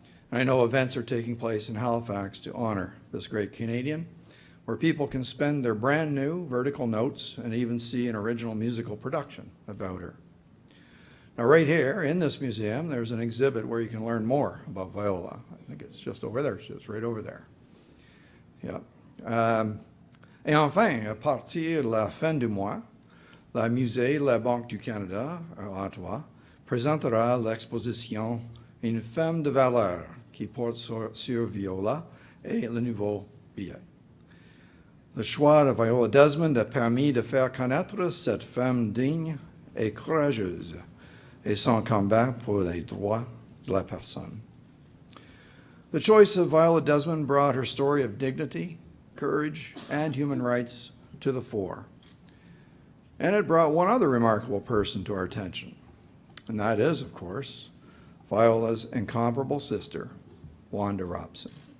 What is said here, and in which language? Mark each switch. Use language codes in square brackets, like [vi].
[en] And I know events are taking place in Halifax to honor this great Canadian, where people can spend their brand new vertical notes and even see an original musical production about her. Now, right here in this museum, there's an exhibit where you can learn more about Viola. I think it's just over there. It's just right over there. Yeah. [fr] Et enfin, à partir de la fin du mois, le Musée de la Banque du Canada à Ottawa présentera l'exposition Une femme de valeur qui porte sur Viola et le nouveau billet. Le choix de Viola Desmond a permis de faire connaître cette femme digne et courageuse et son combat pour les droits de la personne. [en] The choice of Viola Desmond brought her story of dignity, courage, and human rights to the fore. And it brought one other remarkable person to our attention, and that is, of course, Viola's incomparable sister, Wanda Robson.